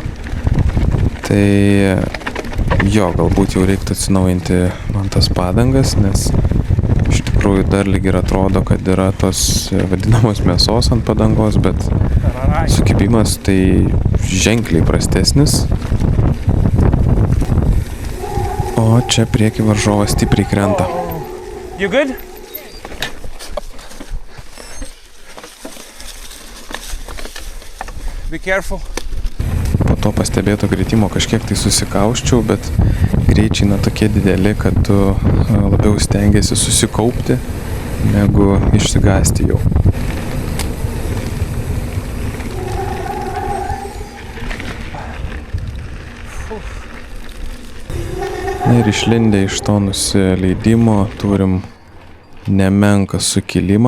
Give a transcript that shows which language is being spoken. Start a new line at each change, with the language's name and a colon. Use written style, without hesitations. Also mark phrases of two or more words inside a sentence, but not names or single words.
Lithuanian: Tai jo, galbūt jau reiktų atsinaujinti man tas padangas, nes iš tikrųjų dar lyg ir atrodo, kad yra tos vadinamos mėsos ant padangos, bet sukibimas tai ženkliai prastesnis. O čia prieki varžovas stipriai krenta.
English: You good? Be careful.
Lithuanian: Po to pastebėto kritimo kažkiek tai susikauščiau, bet greičiai tokie dideli, kad tu labiau stengiasi susikaupti, negu išsigąsti jau. Ir išlindę iš to nusileidimo turim nemenką sukilimą.